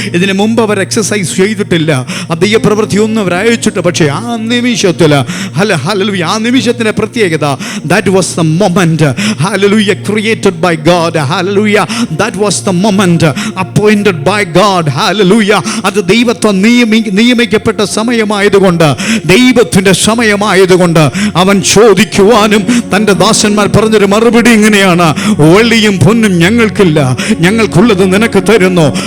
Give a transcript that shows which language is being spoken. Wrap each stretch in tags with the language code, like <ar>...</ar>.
<ml>ഇതിനു മുമ്പ് അവർ എക്സസൈസ് ചെയ്തിട്ടില്ല, ദൈവ പ്രവൃത്തി ഒന്നും അവർ അയച്ചിട്ട്, പക്ഷേ ആ നിമിഷത്തിൽ ഹല്ലേലൂയ, ആ നിമിഷത്തിന്റെ പ്രത്യേകത,</ml> <en>that was the moment, hallelujah, created by God. Hallelujah. That was the moment appointed by God. Hallelujah.</en> <ml>അത് ദൈവത്താൽ നിയമിക്കപ്പെട്ട സമയമായതുകൊണ്ട്, ദൈവത്തിന്റെ സമയമായതുകൊണ്ട് അവൻ ചോദിക്കുവാനും തൻ്റെ ദാസന്മാർ പറഞ്ഞൊരു മറുപടി ഇങ്ങനെയാണ്: വെള്ളിയും പൊന്നും ഞങ്ങൾക്കില്ല, ഞങ്ങൾക്കുള്ളത് നിനക്ക് തരുന്നു.</ml>